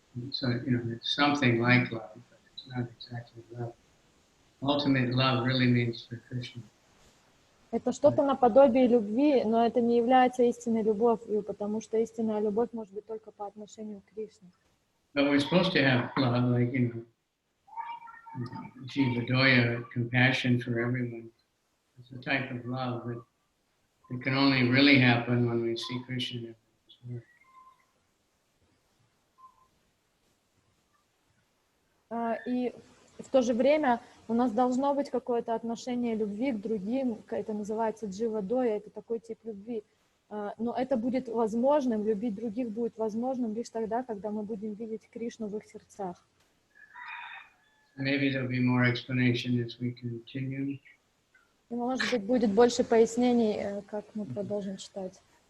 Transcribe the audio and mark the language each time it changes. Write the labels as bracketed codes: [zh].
[en] So, it's something like love, but it's not exactly love. Ultimate love really means for Krishna. [ru] Это что-то наподобие любви, но это не является истинной любовью, потому что истинная любовь может быть только по отношению к Кришне. [en] But we're supposed to have love, like, Jivadoya, compassion for everyone. It's a type of love that it can only really happen when we see Krishna in His work. [ru] И в то же время у нас должно быть какое-то отношение любви к другим, это называется дживадоя, это такой тип любви. Но это будет возможным, любить других будет возможным лишь тогда, когда мы будем видеть Кришну в их сердцах. [en] Maybe there'll be more explanation as we continue. [ru] И, может быть, будет больше пояснений, как мы продолжим читать.